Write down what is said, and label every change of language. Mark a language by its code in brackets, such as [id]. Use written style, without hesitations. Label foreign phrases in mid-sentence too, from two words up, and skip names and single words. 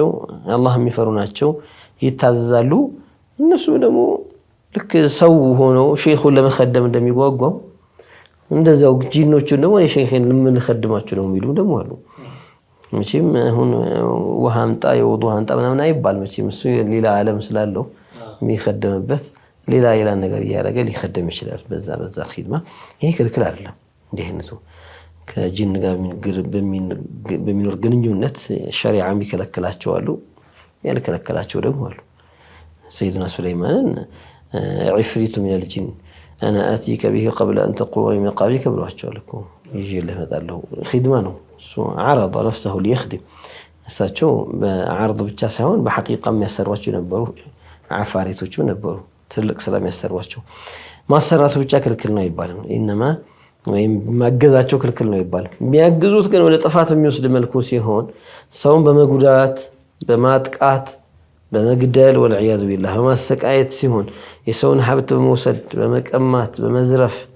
[am] አላህ የሚፈሩ ናቸው ይታዘዛሉ እነሱ ደግሞ ልክ ሰው ሆኖ ሼኹን ለመخدም እንደሚጓጓው እንደዛው ጂኖቹ ደግሞ ሼኹን ለምንخدማቸው ነው የሚሉ ደግሞ አሉ መቼም አሁን ወሃምጣ የውዱእ አንጣ ምናምን አይባል መቼም እሱ ሌላ ዓለም ስላለው የሚخدምበት ሌላ ነገር ያደረገ ሊخدም ይችላል በዛ ኺድማ ይሄ ክልክል አይደለም እንዲህ አይነቱ ከጂን ጋር በሚኖር ግንኙነት ሸሪዓ የሚከለክላቸው አሉ ያልከለከላቸው ደግሞ አሉ [ar] سيدنا سليمان عفريت من الجن انا اتيك به قبل ان تقوم من مقامك [am] ብሏቸው ልኩ ይዤ ለመጣለው ኺድማ ነው [ar] عرض نفسه ليخدم [am] እሳቸው በአርض ብቻ ሳይሆን በሐቂቃ የሚያሰሯቸው ነበሩ አፋሪቶችም ነበሩ ትልቅ ሰላም ያሰሯቸው ማሰራቱ ብቻ ክልክል ነው ይባላል ኢንማ ወይም ማገዛቸው ክልክል ነው ይባላል የሚያግዙት ግን ወደ ጥፋት የሚወስድ መልኩ ሲሆን ሰውን በመጉዳት በማጥቃት በመግደል ወልዒያዙ ቢላህ በማሰቃየት ሲሆን የሰውን ሀብት በመውሰድ በመቀማት በመዝረፍ